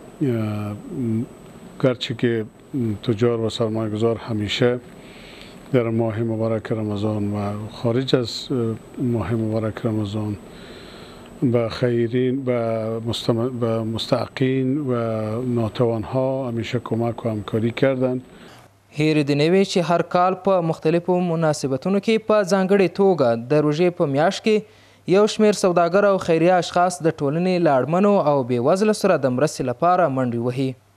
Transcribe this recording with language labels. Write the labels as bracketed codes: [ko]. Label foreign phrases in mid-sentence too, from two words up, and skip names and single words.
[fa] گرچه که تجار و سرمایه‌گذار همیشه در ماه مبارک رمضان و خارج از ماه مبارک رمضان به خیرین به مستحقین و ناتوانها همیشه کمک و همکاری کردند. [ps] هیرې دې نه وي چې هر کال په مختلفو مناسبتونو کې په ځانګړې توګه د روژې په میاشت کې یو شمېر سوداګر او خیریه اشخاص د ټولنې له اړمنو او بېوزلو سره د مرستې لپاره منډې وهي.